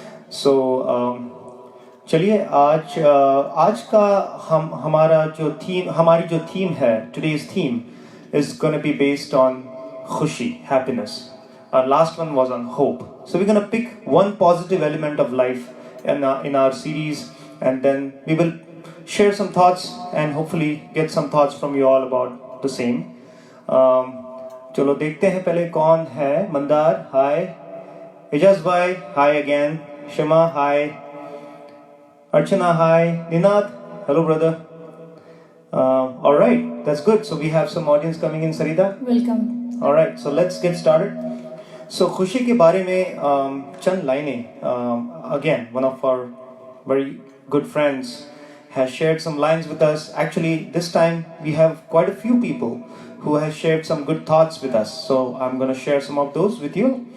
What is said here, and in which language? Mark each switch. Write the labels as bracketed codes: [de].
[en] So [hi] चलिए आज का हमारी जो थीम है, [en] today's theme is going to be based on खुशी, happiness. Our last one was on hope. So we're going to pick one positive element of life in our series, and then we will share some thoughts and hopefully get some thoughts from you all about the same. [hi] चलो देखते हैं पहले कौन है. [en] Mandar, hi. Ejaz भाई, hi again. Shima, hi. Archana, hi. Ninad, hello brother. All right, that's good. So we have some audience coming in. Sarita, Welcome. all right, so let's get started. [hi] So खुशी के बारे में चंद लाइनें. [en] Again, one of our very good friends has shared some lines with us. Actually, this time we have quite a few people who have shared some good thoughts with us. So I'm going to share some of those with you.